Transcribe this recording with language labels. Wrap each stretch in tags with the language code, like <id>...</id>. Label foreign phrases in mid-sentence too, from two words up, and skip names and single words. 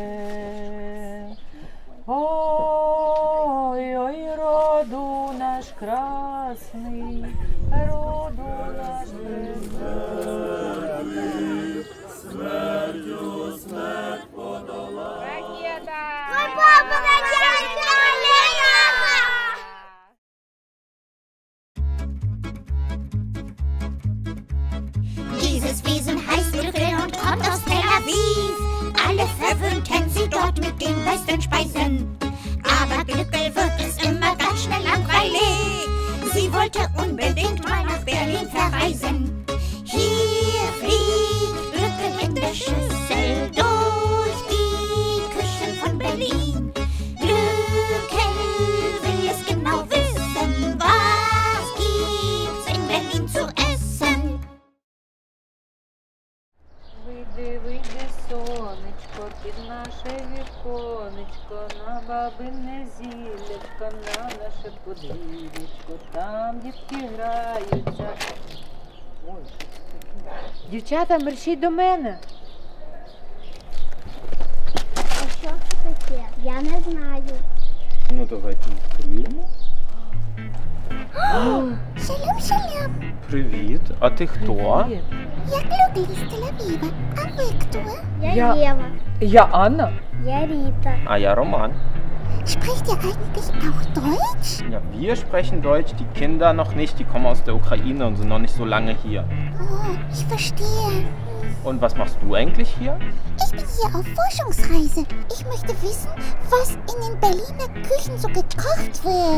<uk>Ой, ой, роду наш красний, роду наш красний. Смертю смерть подолала. Ракета!</uk> <de>Dieses Wesen heißt Glückel und kommt aus Tel Aviv. Alle verwöhnten sie dort mit den besten Speisen. Aber Glückel wird es immer ganz schnell langweilig. Sie wollte unbedingt mal nach Berlin verreisen. Hier fliegt Glückel in der Schüssel durch die Küchen von Berlin. Glückel will es genau wissen, was gibt's in Berlin zu essen.</de> <uk>Вийди, вийди, сонечко, під наше віконечко, на бабине зіллячко, на наше подвір'ячко, там дітки граються. Ой, що це таке? Дівчата, мерщіть до мене. А що це таке? Я не знаю. Ну, давайте відкриємо.</uk> <he>שלום שלום.</he> <uk>Привіт, а ти хто? Привіт.</uk> <ru>Я Glückel из Тель-Авива. А вы кто?</ru> <uk>Я Я- Єва. Я Анна. Я Ріта.</uk> <de>Ah ja, Roman. Spricht ihr eigentlich auch Deutsch? Ja, wir sprechen Deutsch, die Kinder noch nicht. Die kommen aus der Ukraine und sind noch nicht so lange hier. Oh, ich verstehe. Und was machst du eigentlich hier? Ich bin hier auf Forschungsreise. Ich möchte wissen, was in den Berliner Küchen so gekocht wird.</de>